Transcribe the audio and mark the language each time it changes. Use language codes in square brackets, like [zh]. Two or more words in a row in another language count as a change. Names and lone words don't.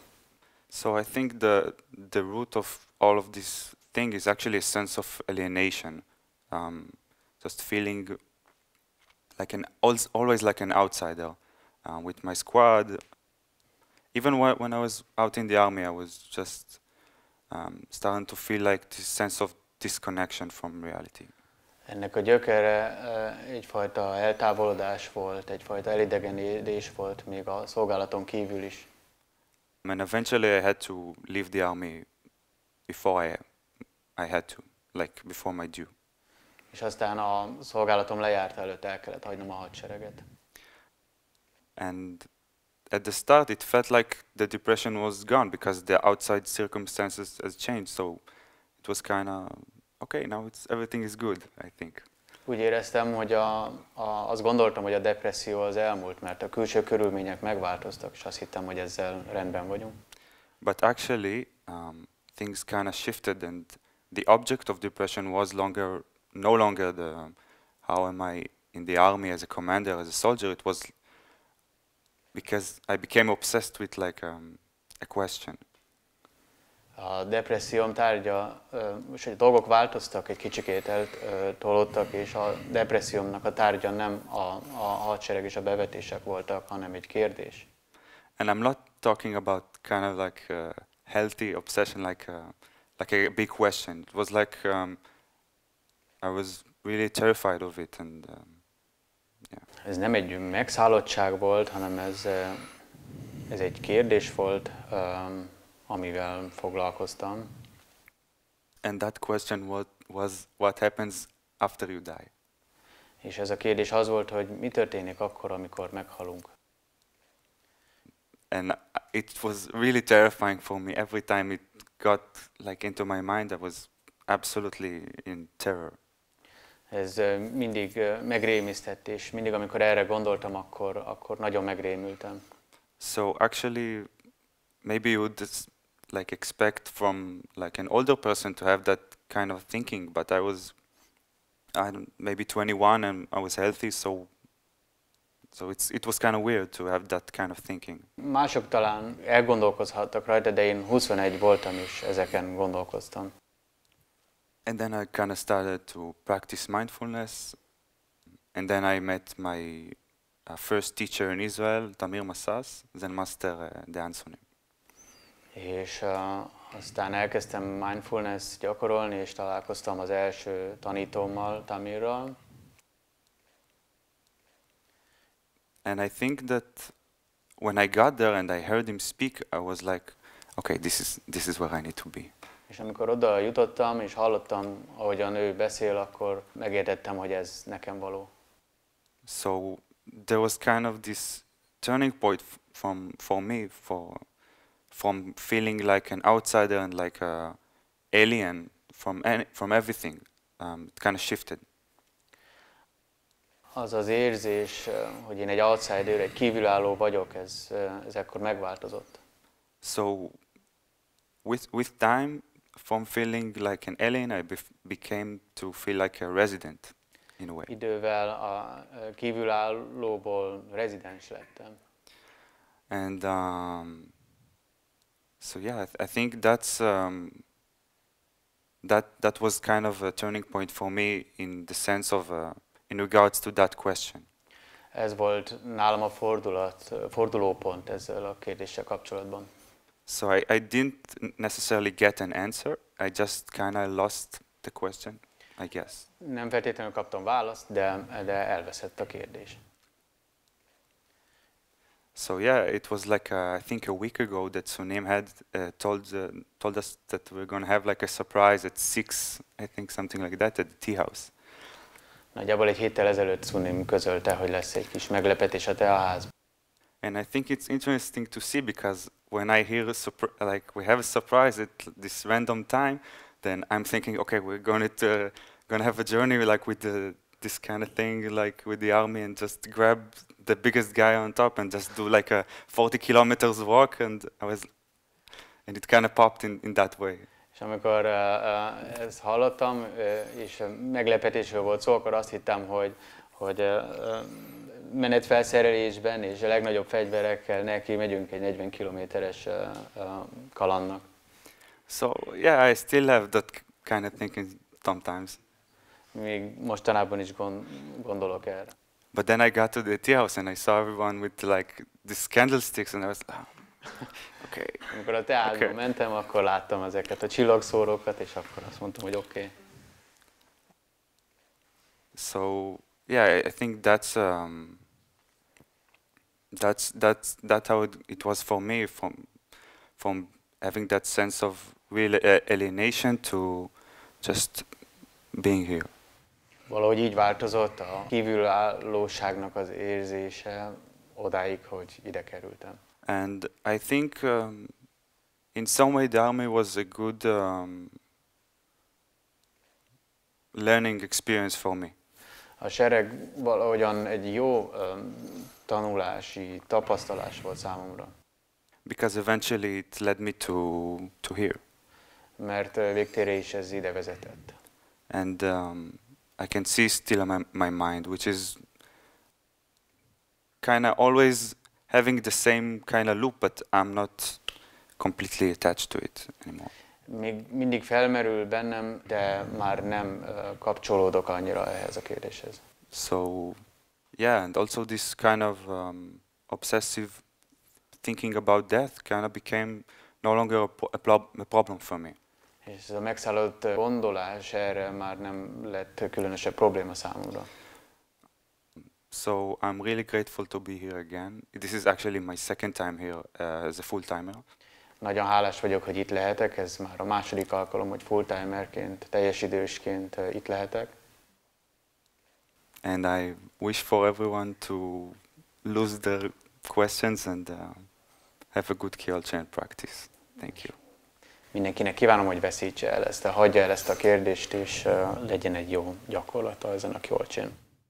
[en] So I think the root of all of this thing is actually a sense of alienation, just feeling like always like an outsider with my squad. Even when I was out in the army, I was just starting to feel like this sense of disconnection from reality. [hu] Ennek a gyökere egyfajta eltávolodás volt, egyfajta elidegenedés volt még a szolgálaton kívül is. [en] And eventually I had to leave the army before I had to, like before my due. [hu] És aztán a szolgálatom lejárta előtt el kellett hagynom a hadsereget. [en] And at the start it felt like the depression was gone because the outside circumstances has changed, so it was kind of okay, now everything is good, I think. [hu] Úgy éreztem, hogy azt gondoltam, hogy a depresszió az elmúlt, mert a külső körülmények megváltoztak, és azt hittem, hogy ezzel rendben vagyunk. [en] But actually, things kind of shifted, and the object of depression was no longer how am I in the army as a commander, as a soldier. It was because I became obsessed with like a question. [hu] A depresszióm tárgya, és a dolgok változtak, egy kicsikét eltolódtak, és a depressziómnak a tárgya nem a hadsereg és a bevetések voltak, hanem egy kérdés. [en] And I'm not talking about kind of like a healthy obsession, like a big question. It was like I was really terrified of it, and yeah. [hu] Ez nem egy megszállottság volt, hanem ez egy kérdés volt, amivel foglalkoztam. [en] And that question was what happens after you die. [hu] És ez a kérdés az volt, hogy mi történik akkor, amikor meghalunk. [en] And it was really terrifying for me. Every time it got like into my mind, I was absolutely in terror. [hu] Ez mindig megrémisztett, és mindig, amikor erre gondoltam, akkor nagyon megrémültem. [en] So actually, maybe you would like expect from like an older person to have that kind of thinking, but I was, maybe 21 and I was healthy, so it was kind of weird to have that kind of thinking. [hu] Mások talán elgondolkozhattak rajta, de én 21 voltam, és ezeken gondolkoztam. [en] And then I kind of started to practice mindfulness, and then I met my first teacher in Israel, Tamir Massas, Zen Master de Ansonim. [hu] És aztán elkezdtem mindfulness gyakorolni, és találkoztam az első tanítómmal, Tamirral. [en] And I think that when I got there and I heard him speak, I was like, okay, this is where I need to be. [hu] És amikor oda jutottam, és hallottam, ahogyan ő beszél, akkor megértettem, hogy ez nekem való. [en] So there was kind of this turning point for me, from feeling like an outsider and like a alien from everything. It kind of shifted. [hu] Az az érzés, hogy én egy outsider, egy kívülálló vagyok, ez ekkor megváltozott. [en] So with time, from feeling like an alien, I became to feel like a resident in a way. [hu] Idővel a kívülállóból rezidens lettem. [en] And so yeah, I think that's that was kind of a turning point for me in the sense of in regards to that question. [hu] Ez volt nálam a fordulópont ezzel a kérdéssel kapcsolatban. [en] So I didn't necessarily get an answer. I just kind of lost the question, I guess. [hu] Nem feltétlenül kaptam választ, de elveszett a kérdés. [en] So yeah, it was like I think a week ago that Sunim had told us that we're going to have like a surprise at 6, I think something like that, at the tea house. [hu] Nagyjából egy héttel ezelőtt Sunim közölte, hogy lesz egy kis meglepetés a teaházban. [en] And I think it's interesting to see, because when I hear like we have a surprise at this random time, then I'm thinking, okay, we're going to have a journey like with this kind of thing, like with the army, and just grab the biggest guy on top and just do like a 40 kilometers walk, and it kind of popped in that way. [hu] És amikor ezt hallottam, és meglepetésről volt szó, akkor azt hittem, hogy menetfelszerelésben és a legnagyobb fegyverekkel neki megyünk egy 40 kilométeres kalandnak. [en] So yeah, I still have that kind of thinking sometimes. [hu] Még mostanában is gondolok erre. [en] But then I got to the tea house and I saw everyone with like these candlesticks, and I was like, okay. [hu] Amikor a teázba mentem, akkor láttam ezeket a csillagszórókat, és akkor azt mondtam, hogy oké. [en] So yeah, I think that's how it was for me, from having that sense of real alienation to just being here. [hu] Valahogy így változott a kívülállóságnak az érzése odáig, hogy ide kerültem. [en] And I think in some way the army was a good learning experience for me. [hu] A sereg valahogyan egy jó tanulási tapasztalás volt számomra. [en] Because eventually it led me to here. [hu] Mert végtére is ez ide vezetett. [en] And I can see still my mind, which is kind of always having the same kind of loop, but I'm not completely attached to it anymore. [hu] Még mindig felmerül bennem, de már nem kapcsolódok annyira ehhez a kérdéshez. [en] So, yeah, and also this kind of obsessive thinking about death kind of became no longer a problem for me. [hu] És ez a megszállott gondolás erre már nem lett különösebb probléma számomra. [en] So I'm really grateful to be here again. This is actually my second time here as a full-timer. [hu] Nagyon hálás vagyok, hogy itt lehetek, ez már a második alkalom, hogy full-timerként, teljes idősként itt lehetek. [en] And I wish for everyone to lose their questions and have a good key-chain practice. Thank you. [hu] Mindenkinek kívánom, hogy veszítse el ezt, hagyja el ezt a kérdést, és legyen egy jó gyakorlata ezen a key-chain.